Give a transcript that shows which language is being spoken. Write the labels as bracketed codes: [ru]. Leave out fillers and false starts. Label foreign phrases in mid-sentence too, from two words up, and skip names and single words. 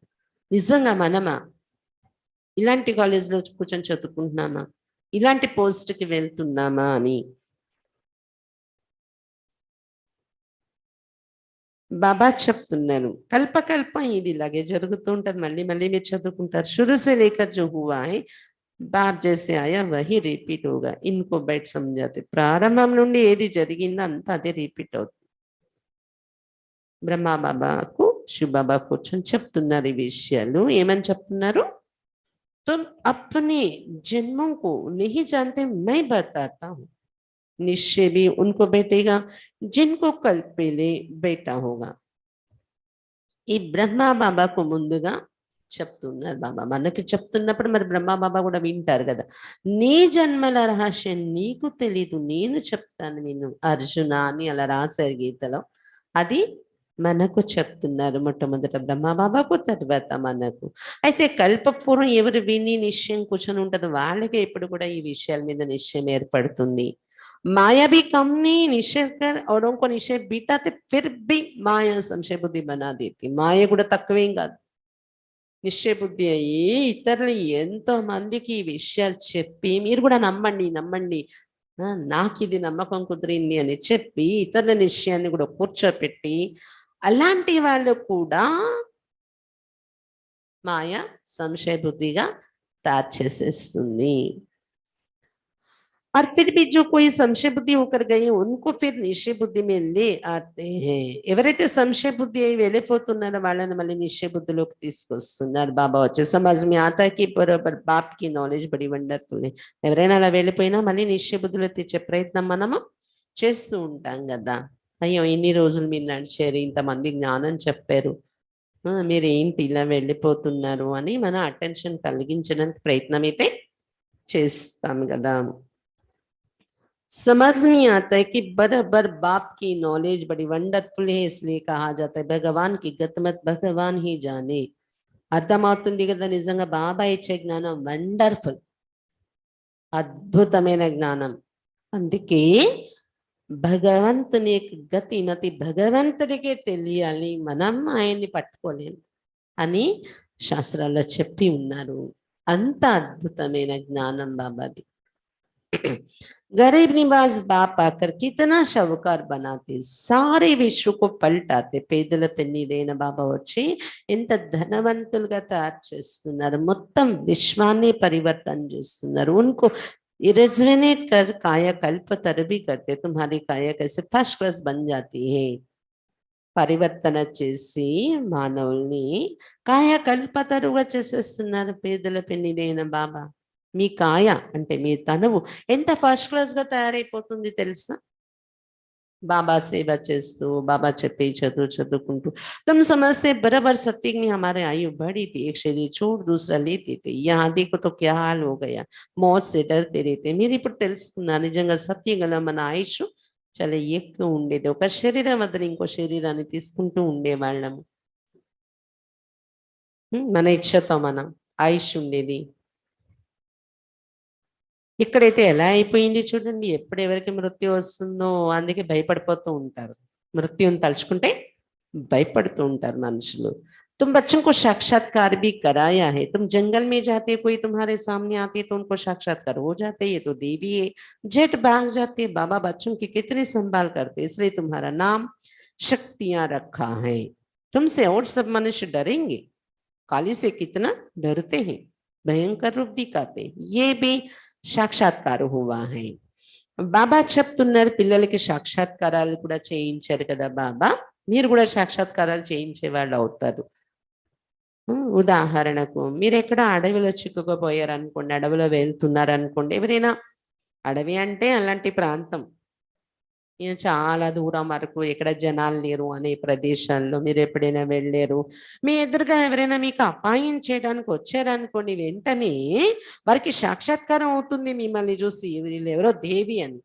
[te] నిజంగా మనమా ఇలాంటి కాలేజీలో కూర్చొని చదువుకుంటున్నామా, ఇలాంటి పోస్ట్‌కి వెళ్తున్నామా అని. బాబా చెప్తున్నారు, కల్పకల్పం ఇది ఇలాగే జరుగుతూ ఉంటది. మళ్ళీ మళ్ళీ మీరు చదువుకుంటారు. [hi] शुरू से लेकर जो हुआ है बाप जैसे आया वही रिपीट होगा, इनको बाहर समझाते. [te] ప్రారంభం నుండి ఏది జరిగిందో అంతా అదే రిపీట్ అవుతుంది. బ్రహ్మ బాబాకు శివబాబా కూర్చొని చెప్తున్నారు ఈ విషయాలు. ఏమని చెప్తున్నారు, [hi] तुम अपने जन्मों को नहीं जानते, मैं बताता हूँ. निश्चय भी उनको बैठेगा जिनको कल पहले बैठा होगा. [te] ఈ బ్రహ్మ బాబాకు ముందుగా చెప్తున్నారు బాబా. మనకి చెప్తున్నప్పుడు మరి బ్రహ్మ బాబా కూడా వింటారు కదా. నీ జన్మల రహస్యం నీకు తెలీదు, నేను చెప్తాను విను అర్జున అని అలా రాశారు గీతలో. అది మనకు చెప్తున్నారు, మొట్టమొదట బ్రహ్మ బాబాకు, తర్వాత మనకు. అయితే కల్పపూర్వం ఎవరు విని నిశ్చయం కూర్చొని ఉంటుందో వాళ్ళకే ఇప్పుడు కూడా ఈ విషయాల మీద నిశ్చయం ఏర్పడుతుంది. [hi] माया भी कम नहीं, निश्चय कर औरों को निश्चय बीटाते फिर भी माया संशय बुद्धि बना देती. [te] మాయ కూడా తక్కువేం కాదు. నిశ్చయ బుద్ధి అయ్యి ఇతరులు ఎంతో మందికి ఈ విషయాలు చెప్పి మీరు కూడా నమ్మండి నమ్మండి, నాకు ఇది నమ్మకం కుదిరింది అని చెప్పి ఇతరుల నిశ్చయాన్ని కూడా కూర్చోపెట్టి అలాంటి వాళ్ళు కూడా మాయ సంశయ బుద్ధిగా తయారు చేసేస్తుంది. [hi] और फिर भी जो कोई संशय बुद्धि होकर गए उनको फिर निश्चय बुद्धि में ले आते हैं. [te] ఎవరైతే సంశయ బుద్ధి అయి వెళ్ళిపోతున్నారో వాళ్ళని మళ్ళీ నిశ్చయ బుద్ధిలోకి తీసుకొస్తున్నారు బాబా వచ్చే. [hi] समझ में आता है कि बराबर बाप की नॉलेज बड़ी वंडरफुल है. [te] ఎవరైనా అలా వెళ్ళిపోయినా మళ్ళీ నిశ్చయ బుద్ధిలో తెచ్చే ప్రయత్నం మనము చేస్తూ ఉంటాం కదా. అయ్యో ఇన్ని రోజులు మీరు నడిచారు, ఇంతమంది జ్ఞానం చెప్పారు, మీరు ఏంటి ఇలా వెళ్ళిపోతున్నారు అని మన అటెన్షన్ కలిగించడానికి ప్రయత్నం అయితే చేస్తాం కదా. [hi] समझ में आता है कि बराबर बाप की नॉलेज बड़ी वंडरफुल है, इसलिए कहा जाता है भगवान की गतमत भगवान ही जाने. [te] అర్థమవుతుంది కదా. నిజంగా బాబా ఇచ్చే జ్ఞానం వండర్ఫుల్, అద్భుతమైన జ్ఞానం. అందుకే భగవంతుని గతి మతి భగవంతుడికే తెలియాలి, మనం ఆయన్ని పట్టుకోలేము అని శాస్త్రాల్లో చెప్పి ఉన్నారు. అంత అద్భుతమైన జ్ఞానం బాబాది. [hi] गरीब निवास बाप आकर कितना शाहूकार बनाते, सारे विश्व को पलटाते. [te] పేదల పెన్నిదైన బాబా వచ్చి ఎంత ధనవంతులుగా తయారు చేస్తున్నారు, మొత్తం విశ్వాన్ని పరివర్తన చేస్తున్నారు. [hi] उनको रेजोनेट कर काया कल्प तर भी करते, तुम्हारी काया कैसे [en] first class [hi] बन जाती है. [te] పరివర్తన చేసి మానవుల్ని కాయ కల్పతరుగా చేసేస్తున్నారు పేదల పెన్నిదైన బాబా. మీ కాయ అంటే మీ తనువు ఎంత [en] first class [te] గా తయారైపోతుంది తెలుసా. బాబా సేవ చేస్తూ బాబా చెప్పే చదువుకుంటూ [hi] तुम समझते बराबर सत्य में हमारे आयु बढ़ी थी, एक शरीर छोड़ दूसरा लेते थे, यहाँ देखो तो क्या हाल हो गया, मौत से डरते रहते। [te] మీరు ఇప్పుడు తెలుసుకున్నారు నిజంగా సత్యం గల మన ఆయుష్ చాలా ఎక్కువ ఉండేది, ఒక శరీరం వద్ద ఇంకో శరీరాన్ని తీసుకుంటూ ఉండేవాళ్ళము. మన ఇచ్చతో మన ఆయుష్ ఉండేది. ఇక్కడైతే ఎలా అయిపోయింది చూడండి, ఎప్పుడు ఎవరికి మృత్యు వస్తుందో అందుకే భయపడిపోతూ ఉంటారు. మృత్యుని తలుచుకుంటే భయపడుతూ ఉంటారు మనుషులు. [hi] तुम बच्चों को साक्षात्कार भी कराया है, तुम जंगल में जाते कोई तुम्हारे सामने आते तो उनको साक्षात्कार हो जाते, ये तो देवी है, जेठ भाग जाते, बाबा बच्चों की कितनी संभाल करते, इसलिए तुम्हारा नाम शक्तियां रखा है। तुमसे और सब मनुष्य डरेंगे, काली से कितना डरते हैं, भयंकर रूप दिखाते, ये भी साक्षात्कार हुआ है. [te] బాబా చెప్తున్నారు పిల్లలకి సాక్షాత్కారాలు కూడా చేయించారు కదా బాబా, మీరు కూడా సాక్షాత్కారాలు చేయించే వాళ్ళు అవుతారు. ఉదాహరణకు మీరు ఎక్కడ అడవిలో చిక్కుకుపోయారు అనుకోండి, అడవిలో వెళ్తున్నారు అనుకోండి, ఎవరైనా, అడవి అంటే అలాంటి ప్రాంతం చాలా దూరం వరకు ఎక్కడ జనాలు లేరు అనే ప్రదేశాల్లో మీరు ఎప్పుడైనా వెళ్ళారు, మీ ఎదురుగా ఎవరైనా మీకు అపాయం చేయడానికి వచ్చారనుకోండి, వెంటనే వారికి సాక్షాత్కారం అవుతుంది మిమ్మల్ని చూసి, వీళ్ళు ఎవరో దేవి అని.